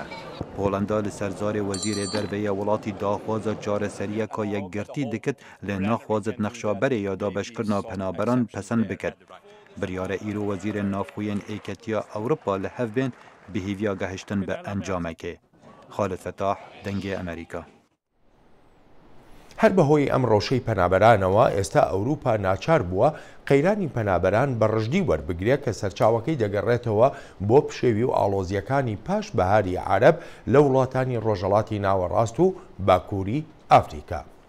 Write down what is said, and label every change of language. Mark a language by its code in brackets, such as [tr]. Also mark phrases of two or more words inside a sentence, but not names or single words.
[ku] Polanda li serzarê wezîrê derveyê welatî daxwaza çareseriyeka yekgirtî dikit lê naxwazit nexşaberê ya dabeşkirina penaberan pesend bikir. Biryara îro wezîrên navxweyên êketiya Ewropa li hev bên bihêviya gehiştin bi encamekê. Xalid Fetah, Dengê Amerîka. [ckb] هەر بەهۆی ئەم ڕۆژەی پەنابەرانەوە ئێستا ئەوروپا ناچار بووە قەیرانی پەنابەران بە ڕژدی وەربگرێت کە سەرچاوەکەی دەگەڕێتەوە بۆ پشێوی و ئاڵۆزیەکانی پاش بەهاری عەرەب لە وڵاتانی ڕۆژهەڵاتی ناوەڕاست و باکووری ئافریقا.